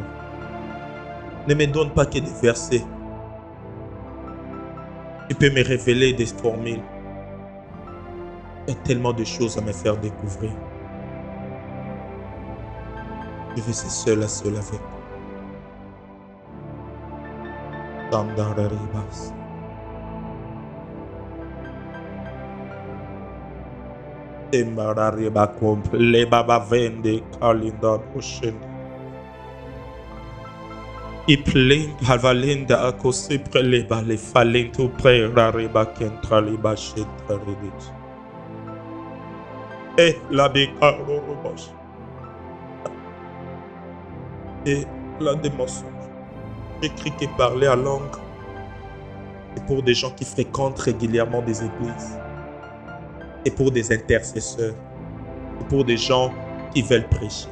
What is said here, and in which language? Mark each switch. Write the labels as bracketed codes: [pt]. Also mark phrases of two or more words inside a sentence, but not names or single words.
[fr] Ne me donne pas que des versets. Tu peux me révéler des formules. Il y a tellement de choses à me faire découvrir. Je veux ser seul à seul avec toi. Tandararibas. Tembarariba komple baba vende kalinda ocean. I plain havalinda akosi preleba le falinto prerariba kentraliba shentraridit. Et la bécaro roboche. Et là des mensonges. J'écris que parler à langue, c'est pour des gens qui fréquentent régulièrement des églises. C'est pour des intercesseurs. C'est pour des gens qui veulent prêcher.